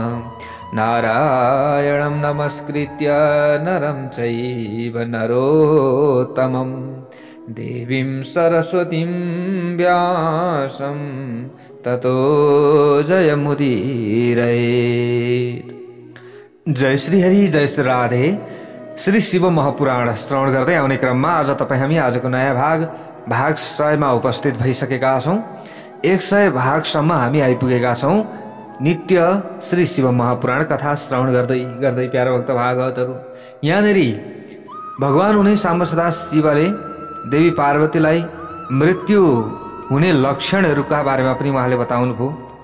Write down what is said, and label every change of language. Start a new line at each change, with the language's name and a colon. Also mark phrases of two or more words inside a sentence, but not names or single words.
Sanskrit: नारायणं नमस्कृत्य नरं चैव नरोत्तमं देवीं सरस्वतीं व्यासं ततो जयमुदीरयेत्। जय श्री हरि, जय श्री राधे।
Nepali: श्री शिव महापुराण श्रवण गर्दै आउने क्रममा आज हामी आजको नयाँ भाग 100 मा उपस्थित भइसकेका छौं। 100 भागसम्म हामी आइपुगेका छौं। नित्य श्री शिव महापुराण कथा श्रवण गर्दै प्यारा भक्त भागवतहरू, यहाँनेरि भगवान हुने साम्बसदा शिवले देवी पार्वतीलाई मृत्यु हुने लक्षणहरूका बारेमा पनि उहाँले बताउनु भयो।